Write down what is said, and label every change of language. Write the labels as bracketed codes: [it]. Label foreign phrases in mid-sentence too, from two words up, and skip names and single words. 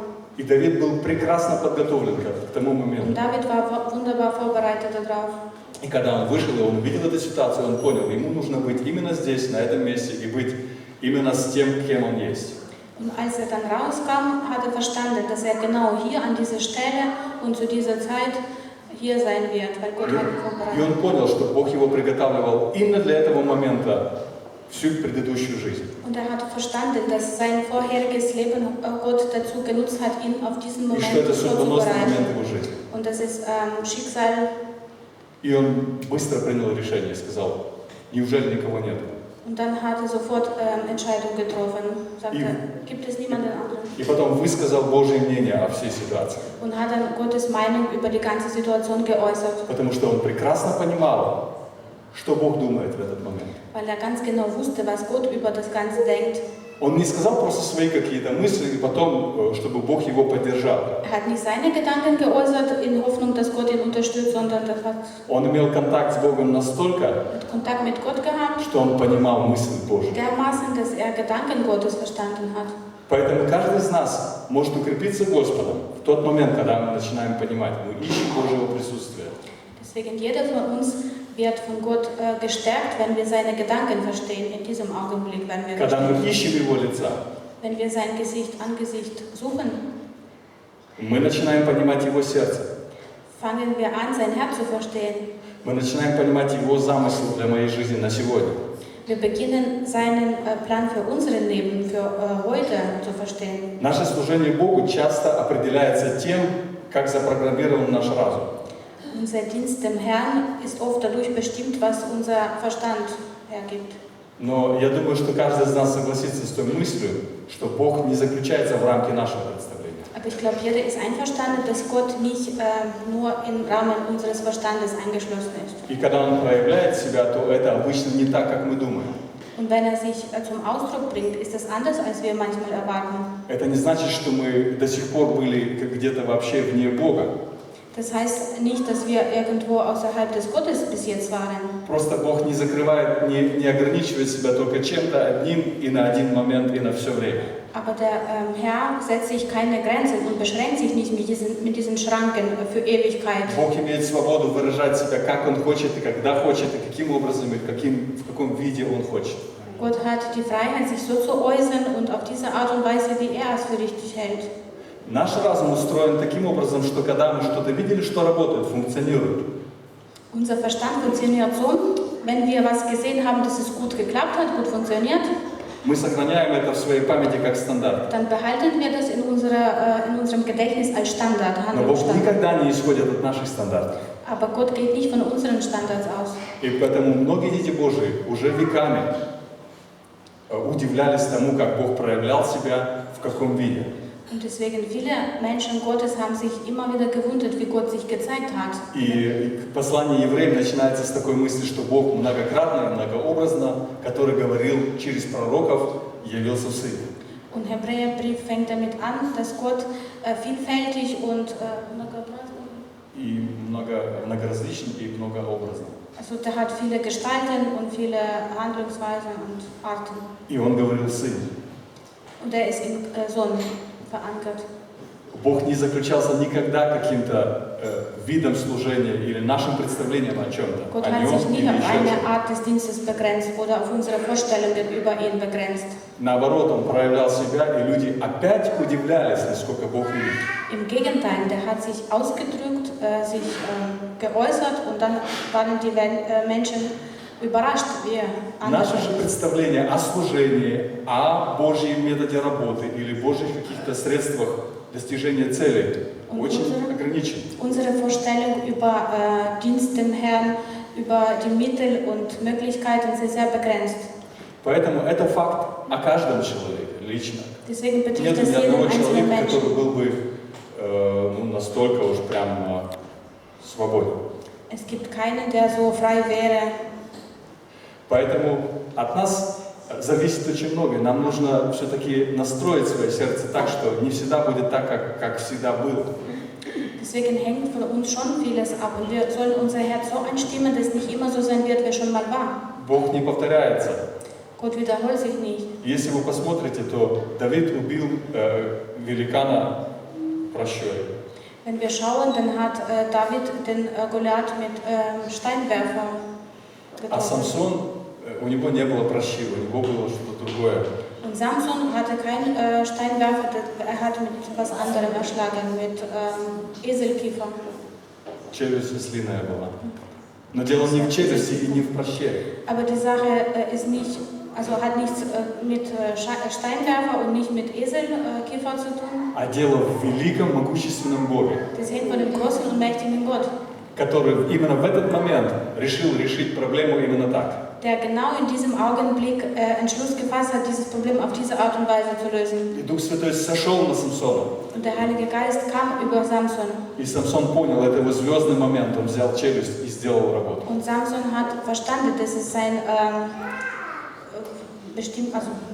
[ru] И Давид был прекрасно подготовлен к тому [de] Und [ru] моменту. [de] David war wunderbar vorbereitet darauf. [ru] И когда он вышел, и он увидел эту ситуацию, он понял, ему нужно быть именно здесь, на этом месте, и быть именно с тем, кем он есть. [de] Und als er dann rauskam, hat er verstanden, dass er genau hier an dieser Stelle und zu dieser Zeit hier sein wird, weil Gott hat ihn [ru] И он [de] vorbereitet. [ru] понял, что Бог его приготавливал именно для этого момента всю предыдущую жизнь. [de] Und er hat verstanden, dass sein vorheriges Leben Gott dazu genutzt hat, ihn auf diesen [ru] И что [de] Moment [ru] это судьбоносный момент [de] vorzubereiten. [ru] его жизни. [de] Und das ist Schicksal. [ru] И он быстро принял решение, сказал, неужели никого нет? [de] Und dann hat er sofort Entscheidung getroffen. Sagte, gibt es niemanden anderen? [ru] И потом высказал Божье мнение о всей ситуации. [de] Und hat dann Gottes Meinung über die ganze Situation geäußert. [ru] Потому что он прекрасно понимал, что Бог думает в этот момент. [de] Weil er ganz genau wusste, was Gott über das Ganze denkt. [ru] Он не сказал просто свои какие-то мысли, и потом, чтобы Бог его поддержал. [de] Er hat nicht seine Gedanken geäußert in Hoffnung, dass Gott ihn unterstützt, sondern er hat [ru] Он имел контакт с Богом настолько, [de] Kontakt mit Gott gehabt, [ru] что он понимал мысль Божью. [de] dermaßen, dass er Gedanken Gottes verstanden hat. [ru] Поэтому каждый из нас может укрепиться Господом в тот момент, когда мы начинаем понимать, мы ищем Божьего присутствия. [de] Deswegen jeder von uns wird von Gott gestärkt, wenn wir seine Gedanken verstehen, in diesem Augenblick, wenn wir [ru] Когда мы [de] verstehen. [ru] ищем Его лица, [de] Wenn wir sein Angesicht suchen, [ru] мы начинаем понимать Его сердце. [de] fangen wir an, sein Herz zu verstehen. [ru] Мы начинаем понимать Его замысел для моей жизни на сегодня. [de] Wir beginnen seinen Plan für unser Leben, für heute zu verstehen. [ru] Наше служение Богу часто определяется тем, как запрограммирован наш разум. [de] Unser Dienst dem Herrn ist oft dadurch bestimmt, was unser Verstand hergibt. [ru] Но я думаю, что каждый из нас согласится с той мыслью, что Бог не заключается в рамки нашего представления. [de] Aber ich glaube, jeder ist einverstanden, dass Gott nicht nur im Rahmen unseres Verstandes eingeschlossen ist. [ru] И когда Он проявляет себя, то это обычно не так, как мы думаем. [de] Und wenn er sich zum Ausdruck bringt, ist das anders, als wir manchmal erwarten. [ru] Это не значит, что мы до сих пор были где-то вообще вне Бога. [de] Das heißt nicht, dass wir irgendwo außerhalb des Gottes bis jetzt waren. [ru] Просто Бог не закрывает, не ограничивает себя только чем-то одним и на один момент и на все время. [de] Aber der Herr setzt sich keine Grenzen und beschränkt sich nicht mit diesen Schranken für Ewigkeit. [ru] Бог имеет свободу выражать себя, как Он хочет, и когда хочет, и каким образом, и в каком виде Он хочет. [de] Gott hat die Freiheit, sich so zu äußern und auf diese Art und Weise, wie er es für richtig hält. [ru] Наш разум устроен таким образом, что когда мы что-то видели, что работает, функционирует, [de] Unser Verstand funktioniert so, wenn wir was gesehen haben, dass es gut geklappt hat, gut funktioniert, [ru] мы сохраняем это в своей памяти как стандарт. [de] dann behalten wir das in unserem Gedächtnis als Standard, [ru] Но Бог [de] Handlungsstandard. [ru] никогда не исходит от наших стандартов. [de] Aber Gott geht nicht von unseren Standards aus. [ru] И поэтому многие дети Божии уже веками удивлялись тому, как Бог проявлял себя, в каком виде. [de] Und deswegen viele Menschen Gottes haben sich immer wieder gewundert, wie Gott sich gezeigt hat. [ru] И послание евреям начинается с такой мысли, что Бог многократно и многообразно, который говорил через пророков, явился в Сыне. [de] Und Hebräerbrief fängt damit an, dass Gott vielfältig und [ru] И многоразличен, и многообразно. [de] also der hat viele Gestalten und viele Handlungsweisen und Arten. [ru] И Он говорил в Сыне. [de] Und er ist im Sohn verankert. [ru] Бог не заключался никогда каким-то видом служения или нашим представлением о чем-то. [de] Gott [ru] О [de] hat [ru] нем [de] sich nie [ru] или [de] auf [ru] еще [de] eine [ru] чем-то. [de] Art des Dienstes begrenzt oder auf unsere Vorstellungen über ihn begrenzt. [ru] Наоборот, Он проявлял себя, и люди опять удивлялись, насколько Бог велик. [de] Im Gegenteil, der hat sich ausgedrückt, sich geäußert und dann waren die Menschen überrascht, wie anders [ru] Наше же [de] ist. [ru] представление о служении, о Божьем методе работы или Божьих каких-то средствах достижения целей очень ограничено. [de] Unsere Vorstellung über Dienst dem Herrn, über die Mittel und Möglichkeiten sind sehr begrenzt. [ru] Поэтому это факт о каждом человеке лично. [de] Deswegen [ru] Нет [de] betrifft [ru] ни [de] das jeden [ru] одного [de] einzelnen [ru] человека, [de] Menschen. [ru] который был бы настолько уж прям свободен. [de] Es gibt keinen, der so frei wäre. [ru] Поэтому от нас зависит очень многое. Нам нужно все-таки настроить свое сердце так, что не всегда будет так, как всегда было. [de] Deswegen hängt von uns schon vieles ab und wir sollen unser Herz so einstimmen, dass es nicht immer so sein wird, wie schon mal war. [ru] Бог не повторяется. [de] Gott wiederholt sich nicht. [ru] Если вы посмотрите, то Давид убил великана прощой. [de] Wenn wir schauen, dann hat David den Goliath mit Steinwerfer [ru] А [de] getroffen. [ru] Самсон, у него не было прощи, у него было что-то другое. [de] Und Samson hatte keinen Steinwerfer, er hat mit etwas anderem erschlagen, mit Eselkiefer. [ru] Челюсть ослиная была. Но дело не в челюсти и не в проще. [de] Aber die Sache ist nicht, also hat nichts mit Steinwerfer und nicht mit Eselkiefer zu tun. [ru] А дело в великом, могущественном Боге, [de] Das hängt von dem großen und mächtigen Gott, [ru] который именно в этот момент решил решить проблему именно так. [de] der genau in diesem Augenblick Entschluss gefasst hat, dieses Problem auf diese Art und Weise zu lösen. [ru] И Дух Святой сошел на Самсона. [de] Und der Heilige Geist kam über Samson. [ru] И Самсон понял, это его звездный момент, он взял челюсть и сделал работу. [de] Und Samson hat verstanden, dass es sein bestimmt, also